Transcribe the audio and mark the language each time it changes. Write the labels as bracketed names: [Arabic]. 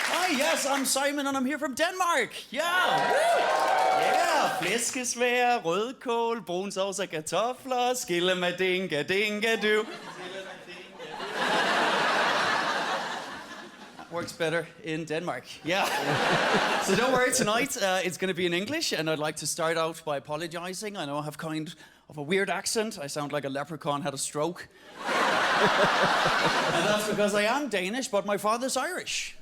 [English] Yes, I'm Simon, and I'm here from Denmark. Yeah, yeah. [Danish] Flæskesvær, rødkål, brun sovs og kartofler, skille med dinga dinga du. [English] That works better in Denmark. Yeah. So don't worry, tonight it's going to be in English, and I'd like to start out by apologizing. I know I have kind of a weird accent. I sound like a leprechaun had a stroke. And that's because I am Danish, but my father's Irish.